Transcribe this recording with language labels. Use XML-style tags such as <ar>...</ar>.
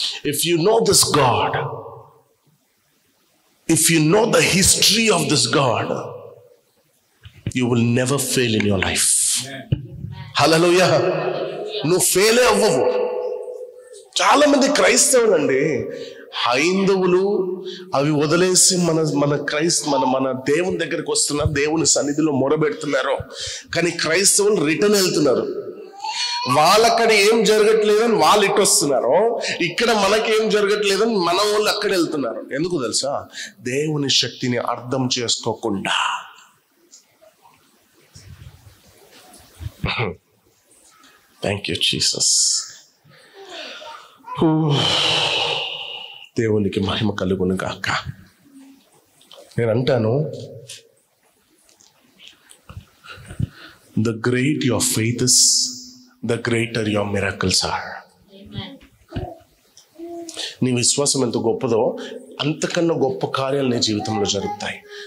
<en>If you know this God, if you know the history of this God, you will never fail in your life.</en> <te>హల్లెలూయా. నువ్వు fail అవ్వవు. చాలా మంది క్రైస్తవులు అండి, హైందవులు అవి వదిలేసి మన దేవుని దగ్గరికి వస్తున్నారు, దేవుని సన్నిధిలో మొరబెడుతున్నారు. కానీ క్రైస్తవులు రిటర్న్ వెళ్తున్నారు. వాళ్ళక్కడ ఏం జరగట్లేదని వాళ్ళు ఇటు వస్తున్నారు, ఇక్కడ మనకేం జరగట్లేదని మన వాళ్ళు అక్కడ వెళ్తున్నారు. ఎందుకు తెలుసా? దేవుని శక్తిని అర్థం చేసుకోకుండా. Thank you Jesus. దేవునికి మహిమ కలుగును గాక. నేను అంటాను,</te> <en>the great your faith is, the greater your miracles are.</en> <te>నీ విశ్వాసం ఎంత గొప్పదో అంతకన్నా గొప్ప కార్యాలు నీ జీవితంలో జరుగుతాయి.</te>